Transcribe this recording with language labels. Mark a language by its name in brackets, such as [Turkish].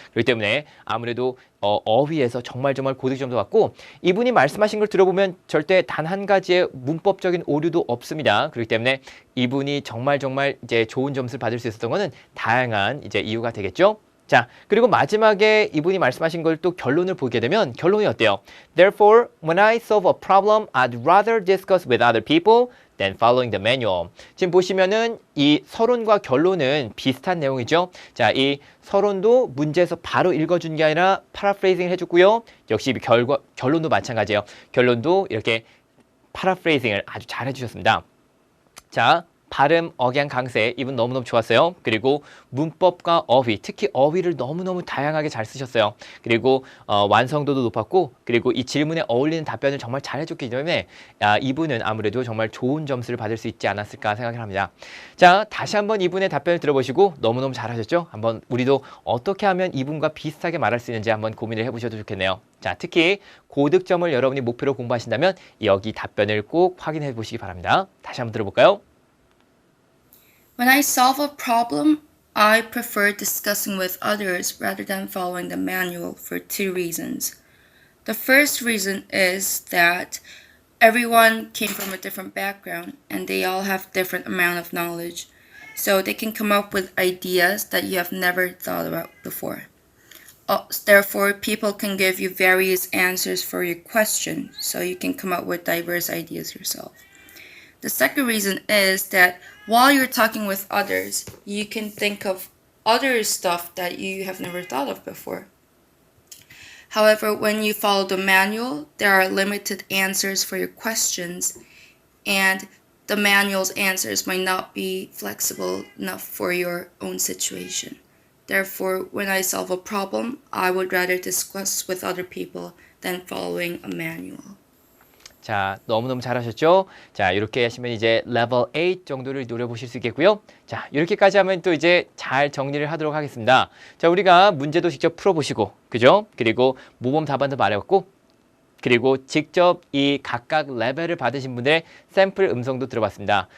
[Korean] 그렇기 때문에 아무래도 어휘에서 정말 고득점도 받고 이분이 말씀하신 걸 들어보면 절대 단 한 가지의 문법적인 오류도 없습니다. 그렇기 때문에 이분이 정말 이제 좋은 점수를 받을 수 있었던 거는 다양한 이제 이유가 되겠죠. 자, 그리고 마지막에 이분이 말씀하신 걸 또 결론을 보게 되면 결론이 어때요? [English] Therefore, when I solve a problem, I'd rather discuss with other people than following the manual. [Korean] 지금 보시면은 이 서론과 결론은 비슷한 내용이죠. 자, 이 서론도 문제에서 바로 읽어준 게 아니라 파라프레이징을 해줬고요. 역시 결론도 마찬가지예요. 결론도 이렇게 파라프레이징을 아주 잘 해주셨습니다. 자, 발음, 억양, 강세 이분 너무너무 좋았어요. 그리고 문법과 어휘, 특히 어휘를 너무너무 다양하게 잘 쓰셨어요. 그리고 완성도도 높았고 그리고 이 질문에 어울리는 답변을 정말 잘 해줬기 때문에 이분은 아무래도 정말 좋은 점수를 받을 수 있지 않았을까 생각을 합니다. 자, 다시 한번 이분의 답변을 들어보시고 너무너무 잘하셨죠? 한번 우리도 어떻게 하면 이분과 비슷하게 말할 수 있는지 한번 고민을 해보셔도 좋겠네요. 자, 특히 고득점을 여러분이 목표로 공부하신다면 여기 답변을 꼭 확인해 보시기 바랍니다. 다시 한번 들어볼까요? [English] When I solve a problem, I prefer discussing with others rather than following the manual for two reasons. The first reason is that everyone came from a different background and they all have different amount of knowledge, so they can come up with ideas that you have never thought about before. Therefore, people can give you various answers for your question, so you can come up with diverse ideas yourself. The second reason is that while you're talking with others, you can think of other stuff that you have never thought of before. However, when you follow the manual, there are limited answers for your questions, and the manual's answers might not be flexible enough for your own situation. Therefore, when I solve a problem, I would rather discuss with other people than following a manual. [Korean] 자, 너무너무 잘하셨죠? 자, 이렇게 하시면 이제 레벨 8 정도를 노려보실 수 있겠고요. 자, 이렇게까지 하면 또 이제 잘 정리를 하도록 하겠습니다. 자, 우리가 문제도 직접 풀어보시고, 그죠? 그리고 모범 답안도 말해봤고, 그리고 직접 이 각각 레벨을 받으신 분들의 샘플 음성도 들어봤습니다.